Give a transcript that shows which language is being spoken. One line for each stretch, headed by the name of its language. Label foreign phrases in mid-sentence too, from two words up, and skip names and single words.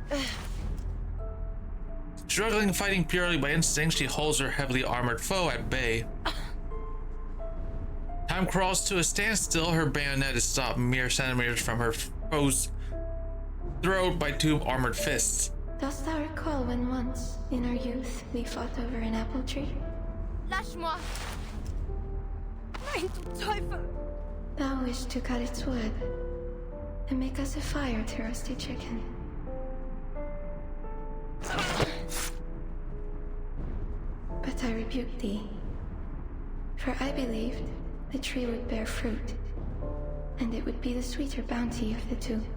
English: Struggling, fighting purely by instinct, she holds her heavily armored foe at bay. Time crawls to a standstill. Her bayonet is stopped mere centimeters from her foe's throat by two armored fists. Dost thou recall when once, in our youth, we fought over an apple tree?
French: Lâche-moi!
German: Nein, du Teufel!
English: Thou wished to cut its wood and make us a fire to roast a chicken. But I rebuked thee, for I believed the tree would bear fruit, and it would be the sweeter bounty of the two.